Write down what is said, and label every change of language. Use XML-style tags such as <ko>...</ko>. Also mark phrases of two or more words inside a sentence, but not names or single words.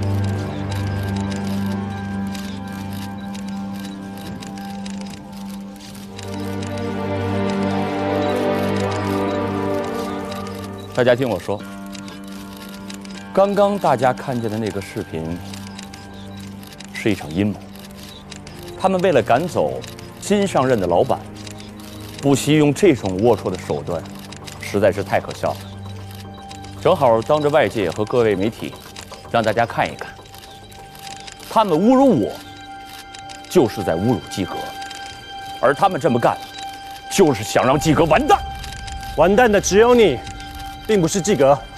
<zh>大家聽我說，剛剛大家看見的那個視頻是一場陰謀。他們為了趕走新上任的老闆，不惜用這種齷齪的手段，實在是太可笑了。正好當着外界和各位媒體，讓大家看一看，他們侮辱我，就是在侮辱季格，而他們這麼幹，就是想讓季格完蛋。完蛋的只有你，並不是季格。</zh>